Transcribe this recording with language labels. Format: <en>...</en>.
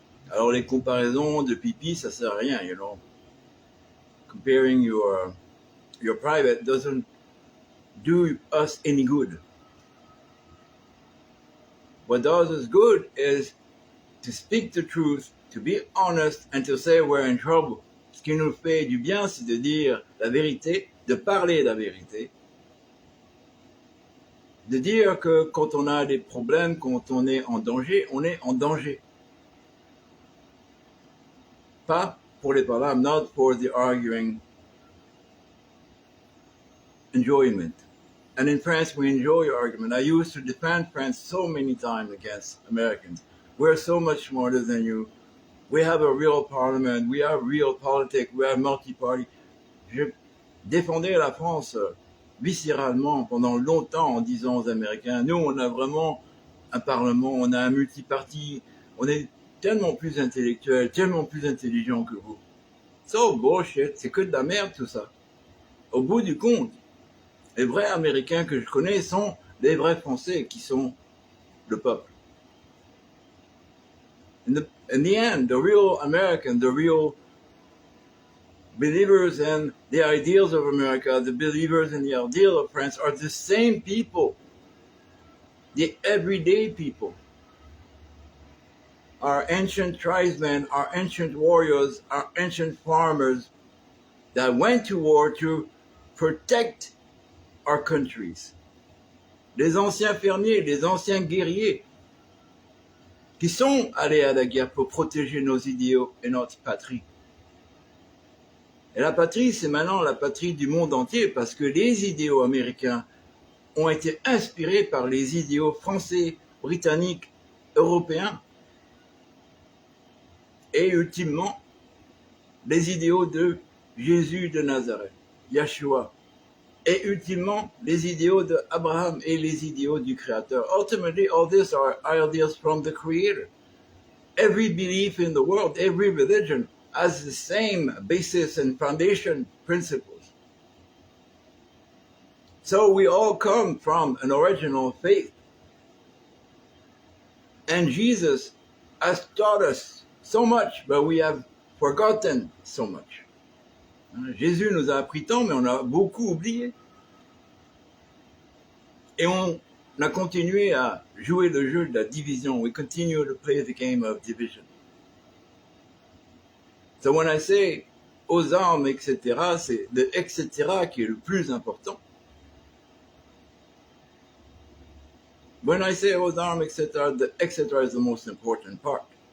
<fr>Alors les comparaisons de pipi, ça sert à rien,</fr> <en>you know. Comparing your private doesn't do us any good. What does us good is to speak the truth, to be honest, and to say we're in trouble.</en> <fr>Ce qui nous fait du bien, c'est de dire la vérité, de parler la vérité, de dire que quand on a des problèmes, quand on est en danger, on est en danger. Pas pour les paroles,</fr> <en>not for the arguing enjoyment. And in France, we enjoy argument. I used to defend France so many times against Americans. We're so much smarter than you. We have a real parliament. We have real politics. We have multi-party.</en> <fr>Je défendais la France viscéralement pendant longtemps en disant aux Américains, nous, on a vraiment un parlement, on a un multi-parti, on est tellement plus intellectuels, tellement plus intelligents que vous.</fr> <en>So bullshit,</en> <fr>c'est que de la merde tout ça. Au bout du compte, les vrais Américains que je connais sont les vrais Français qui sont le peuple.</fr> <en>In the end, the real American, the real believers in the ideals of America, the believers in the ideal of France are the same people, the everyday people. Our ancient tribesmen, our ancient warriors, our ancient farmers that went to war to protect our countries.</en> <fr>Les anciens fermiers, les anciens guerriers qui sont allés à la guerre pour protéger nos idéaux et notre patrie. Et la patrie, c'est maintenant la patrie du monde entier parce que les idéaux américains ont été inspirés par les idéaux français, britanniques, européens, et ultimement les idéaux de Jésus de Nazareth, Yeshua, et ultimement les idéaux d'Abraham et les idéaux du Créateur.</fr> <en>Ultimately, all these are ideas from the Creator. Every belief in the world, every religion has the same basis and foundation principles. So we all come from an original faith. And Jesus has taught us so much, but we have forgotten so much.</en> <fr>Jésus nous a appris tant, mais on a beaucoup oublié. Et on a continué à jouer le jeu de la division.</fr> <en>We continue to play the game of division. So when I say</en> <fr>aux armes, etc., c'est le etc. qui est le plus important.</fr> <en>When I say</en> <fr>aux armes, etc.,</fr> <en>the etc. is the most important part.</en>